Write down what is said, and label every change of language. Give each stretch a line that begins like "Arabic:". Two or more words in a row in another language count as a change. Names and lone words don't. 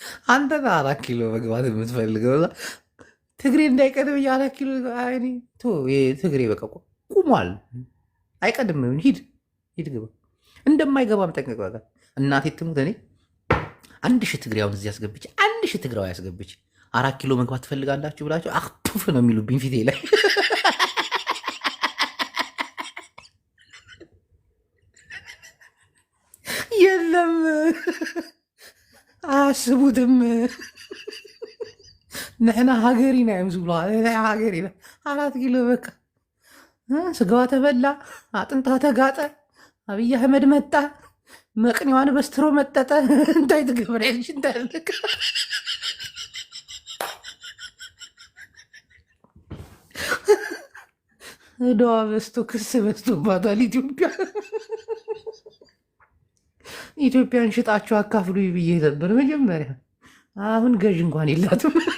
Amharic: አንተ 4 ኪሎ መግባት የምትፈልገው ትግሬ እንዳይቀድም 4 ኪሎ ትግሬ በቃ ቁሟል። አይቀድምም። ሂድ ግባ። እንደማይገባም ጠንቀቅ። በቃ እናቴ ትሙት እኔ 1000 ትግሬውን እዚህ አስገብቼ 1000 ትግራዊ አስገብቼ 4 ኪሎ መግባት ትፈልጋላችሁ ብላችሁ አክቱፍ ነው የሚሉብኝ ፊቴ ላይ። የለም አያስቡትም።
Tigrinya: ንሕና ሃገሪና እዮም ዝብሉ ሃገሪና
Amharic: 4 ኪሎ በቃ ስጋዋ ተበላ፣ አጥንቷ ተጋጠ፣ አብይ አህመድ መጣ፣ መቅኔዋን በስትሮ መጠጠ። እንታይ ትገብሪያለሽ? እንዳልክ እዳዋ በዝቶ ክስ በዝቶባታል ኢትዮጵያ። ኢትዮጵያን ሽጣችሁ አካፍሉ ብዬ ነበር መጀመሪያ። አሁን ገዥ እንኳን የላትም።